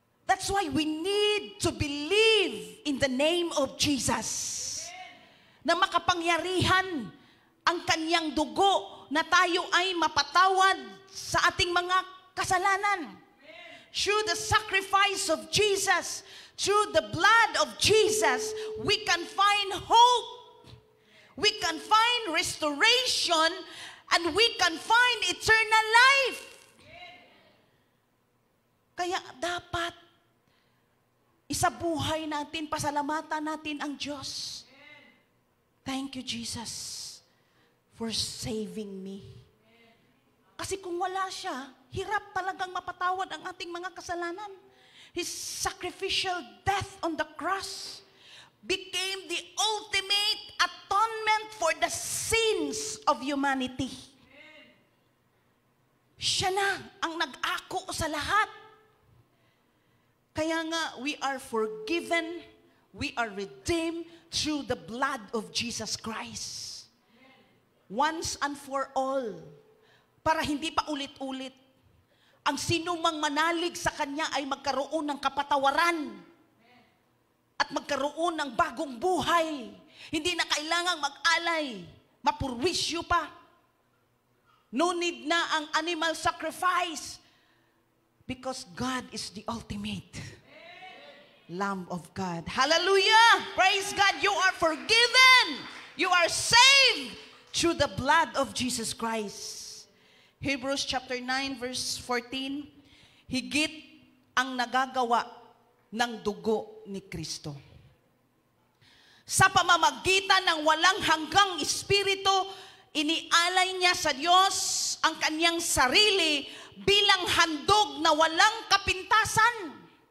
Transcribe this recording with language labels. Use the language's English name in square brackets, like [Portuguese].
[English] That's why we need to believe in the name of Jesus. [Filipino] Na makapangyarihan ang kanyang dugo na tayo ay mapatawad sa ating mga kasalanan. [English] Through the sacrifice of Jesus, through the blood of Jesus, we can find hope. We can find restoration, and we can find eternal life. [Filipino] Kaya dapat isabuhay natin, pasalamatan natin ang Diyos. [English] Thank you, Jesus, for saving me. [Filipino] Kasi kung wala siya, hirap talagang mapatawad ang ating mga kasalanan. [English] His sacrificial death on the cross became the ultimate atonement for the sins of humanity. [Filipino] Siya na ang nag-ako sa lahat. Kaya nga, [English] we are forgiven, we are redeemed through the blood of Jesus Christ. Once and for all. [Filipino] Para hindi pa ulit-ulit. Ang sinumang manalig sa Kanya ay magkaroon ng kapatawaran. At magkaroon ng bagong buhay. Hindi na kailangang mag-alay. Mapurwisyo pa. [English] No need [Filipino] na ang [English] animal sacrifice. Because God is the ultimate Lamb of God. Hallelujah! Praise God! You are forgiven! You are saved through the blood of Jesus Christ. Hebrews chapter 9 verse 14, [Filipino] higit ang nagagawa ng dugo ni Kristo. Sa pamamagitan ng walang hanggang espiritu, inialay niya sa Diyos ang kanyang sarili bilang handog na walang kapintasan.